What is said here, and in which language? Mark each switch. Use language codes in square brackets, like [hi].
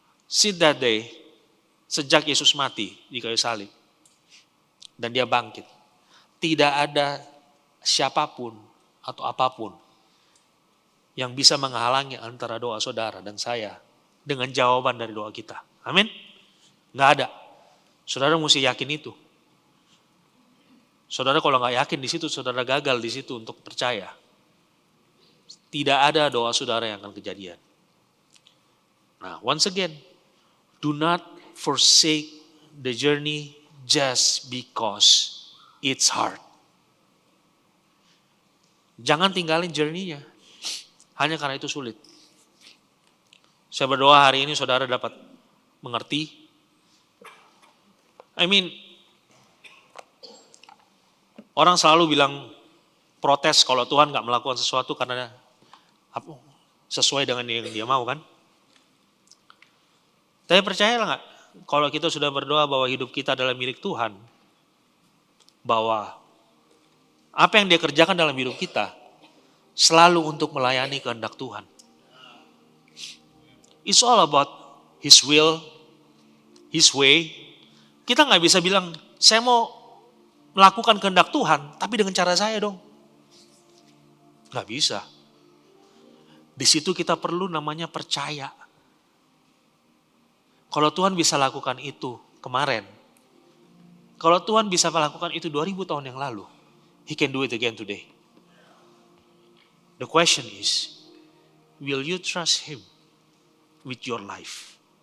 [en] Since that day, [id] sejak Yesus mati di kayu salib, dan dia bangkit, tidak ada siapapun atau apapun yang bisa menghalangi antara doa saudara dan saya dengan jawaban dari doa kita. Amin? Nggak ada. Saudara mesti yakin itu. Saudara kalau nggak yakin di situ, saudara gagal di situ untuk percaya. Tidak ada doa saudara yang akan kejadian. [en] Nah, once again, do not forsake the journey just because it's hard. [id] Jangan tinggalin journey-nya hanya karena itu sulit. Saya berdoa hari ini saudara dapat mengerti. Orang selalu bilang protes kalau Tuhan gak melakukan sesuatu karena sesuai dengan yang dia mau kan. Tapi percayalah gak, kalau kita sudah berdoa bahwa hidup kita adalah milik Tuhan, bahwa apa yang dia kerjakan dalam hidup kita selalu untuk melayani kehendak Tuhan. [en] It's all about His will, His way. [id] Kita gak bisa bilang, saya mau melakukan kehendak Tuhan, tapi dengan cara saya dong. Gak bisa. Di situ kita perlu namanya percaya. Kalau Tuhan bisa lakukan itu kemarin, kalau Tuhan bisa melakukan itu 2000 tahun yang lalu, [en] He can do it again today. The question is, will you trust Him with your life?